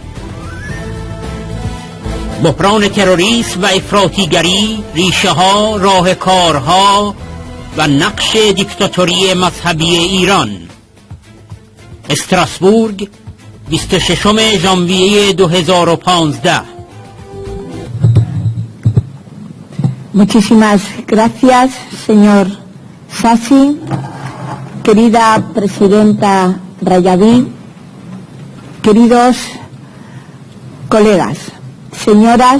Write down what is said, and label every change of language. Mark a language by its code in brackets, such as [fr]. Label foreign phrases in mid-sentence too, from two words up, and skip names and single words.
[fa] بحران تروریسم و افراطیگری، ریشه ها، راهکارها و نقش دیکتاتوری مذهبی ایران. استراسبورگ، 26 ژانویه 2015. [es] Muchísimas gracias, señor Sassi, querida presidenta Rajavi, queridos colegas, señoras